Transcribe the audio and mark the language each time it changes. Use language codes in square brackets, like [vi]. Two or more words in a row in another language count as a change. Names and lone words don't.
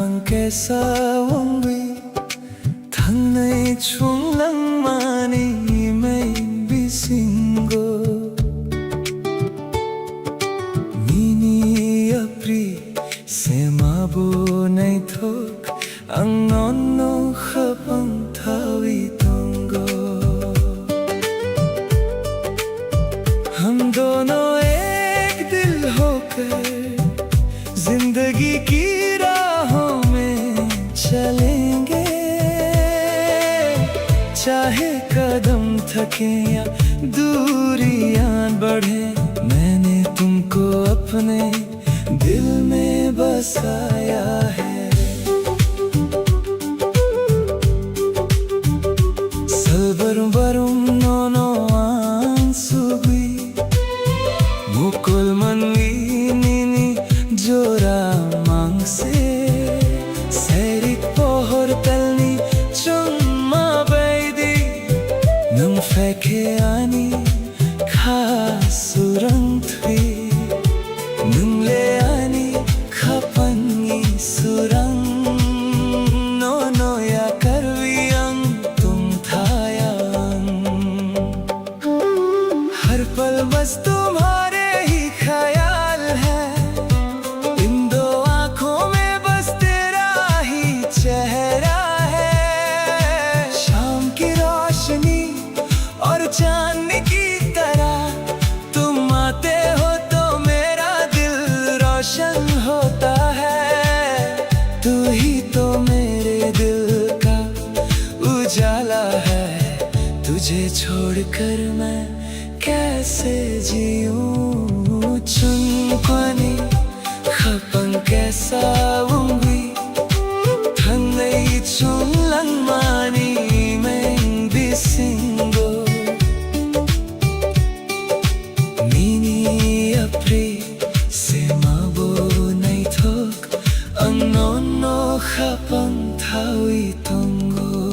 [trp] कैसा wongwi Thangnai chunglang mani mai bisingo Mini apri sema bo nai thok ang nonno khapang thawi tongo [hi] हम दोनों एक दिल होकर जिंदगी की राहों में चलेंगे चाहे कदम थके या दूरियां बढ़े मैंने तुमको अपने दिल में बसाया है [trp] Salbarum nono ansugui Mukul manwi nini jora mangse Serik pohor talni chumma baidi Nung feke ani khasurang thui Nung le ani khapangi surang Nono ya karviyang tum thayang [hi] हर पल बस तुम्हारे ही ख्याल है इन दो आँखों में बस तेरा ही चेहरा है शाम की रोशनी और चांदनी की तरह तुम आते हो तो मेरा दिल रोशन होता है तू ही तो मेरे दिल का उजाला है तुझे छोड़कर मैं कैसे जीऊं [trp] चुनक्वानी खपंग कैसा wongwi Thangnai chunglang mani mai bisingo Mini apri sema bo nai thok ang nonno khapang thawi tongo